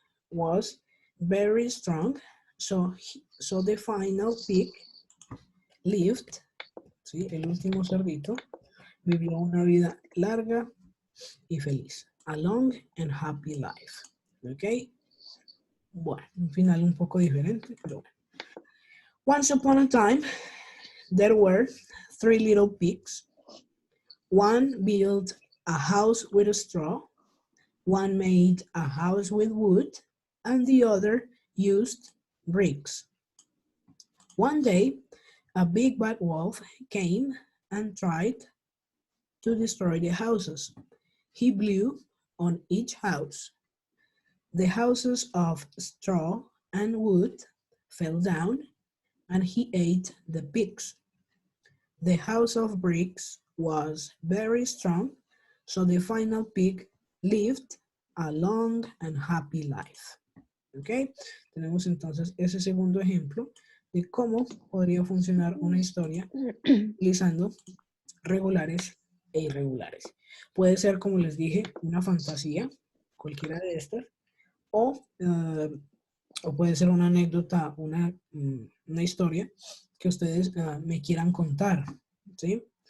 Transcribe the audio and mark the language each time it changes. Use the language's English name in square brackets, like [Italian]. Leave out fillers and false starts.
[English] Was very strong, so the final pig lived, ¿sí? [Spanish] El último cerdito vivió una vida larga y feliz. [English] A long and happy life. [Spanish] ¿Ok? Bueno, un final un poco diferente, pero bueno. [English] Once upon a time, there were 3 little pigs. One built a house with straw, one made a house with wood, and the other used bricks. One day, a big bad wolf came and tried to destroy the houses. He blew on each house. The houses of straw and wood fell down, and he ate the pigs. The house of bricks was very strong, so the final pig lived a long and happy life. [Spanish] ¿Ok? Tenemos entonces ese segundo ejemplo de cómo podría funcionar una historia utilizando regulares e irregulares. Puede ser, como les dije, una fantasía, cualquiera de estas, o puede ser una anécdota, una historia que ustedes me quieran contar, ¿sí?